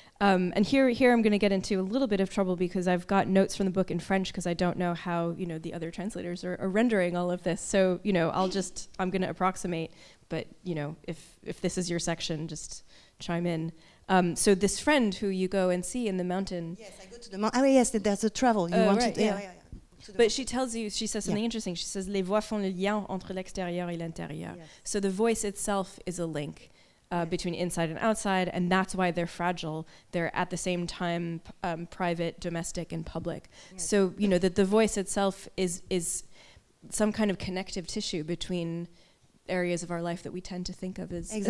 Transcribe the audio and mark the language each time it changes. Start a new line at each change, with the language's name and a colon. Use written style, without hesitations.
English: And here I'm going to get into a little bit of trouble because I've got notes from the book in French because I don't know how, the other translators are rendering all of this. So, I'm going to approximate, but, if this is your section, just chime in. So this friend who you go and see in the mountain. Yes, I go to the mountain. Oh, yes, there's a travel. You wanted to, yeah. But she says something interesting. She says,
French: les voix font le lien entre l'extérieur et l'intérieur.
English: Yes. So the voice itself is a link between inside and outside, and that's why they're fragile. They're at the same time private, domestic, and public. Yes. So, that the voice itself is some kind of connective tissue between areas of our life that we tend to think of as